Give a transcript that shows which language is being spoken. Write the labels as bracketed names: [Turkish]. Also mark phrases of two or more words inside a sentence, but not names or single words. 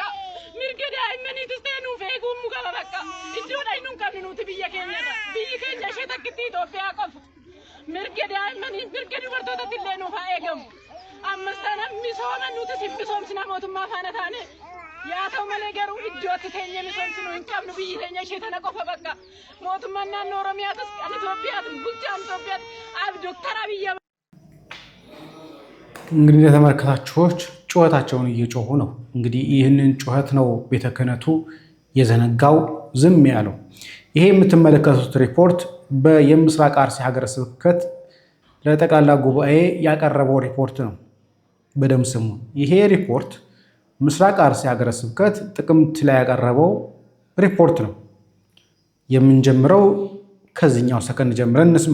[Oromo] mirga daa'immaniitis ta'ee nuuf eegummu qaba bakka iddoodha nu qabnu nuti biyya keenya irra biyyi keenya ishee takkitti Itoophiyaa qofa mirga daa'immanii mirga dubartootatti illee nuuf haa eegamu ammas tana misooma nutis hin misoomsina mootummaa faana taane yaa ta'u malee garuu iddootti keenya misoomsinu hin qabnu biyyi keenya ishee tana qofa bakka mootummaan naannoo Oromiyaatis kan Itoophiyaatis bulchaan Itoophiyaatti ዶክተር አብይ [Amharic] እንግዲህ ለተመልካቾች ጩኸታቸውን እየጮሁ ነው። እንግዲህ ይህንን ጩኸት ነው ቤተ ክህነቱ የዘነጋው ዝም ያለው። ይሄ የምትመለከቱት ሪፖርት የምስራቅ አርሲ ሀገረ ስብከት ለጠቅላላ ጉባኤ ያቀረበው ሪፖርት ነው። በደም ስሙ ይሄ ሪፖርት ምስራቅ አርሲ ሀገረ ስብከት ጥቅምት ላይ ያቀረበው ሪፖርት ነው። የምንጀምረው ከዚህኛው ሰከንድ ጀምረን እንስማ።